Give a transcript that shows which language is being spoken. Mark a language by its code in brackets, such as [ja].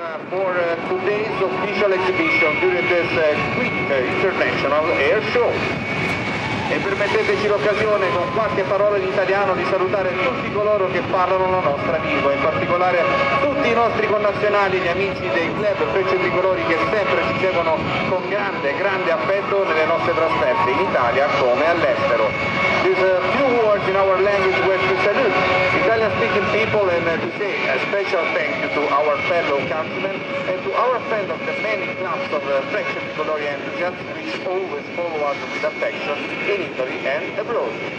[en] for today's official exhibition during this Quinte International Airshow. [it] E permetteteci l'occasione con qualche parola in italiano di salutare tutti coloro che parlano la nostra lingua, in particolare tutti i nostri connazionali, gli amici dei club Frecce Tricolori che sempre ci seguono con grande affetto nelle nostre trasferte in Italia come all'estero. [en] There's a few words in our language where to salute Italian speaking people and to say a special thank you to our fellow countrymen and to our friends of the many clubs of Frecce Tricolori enthusiasts which always follow us with affection in Italy and abroad.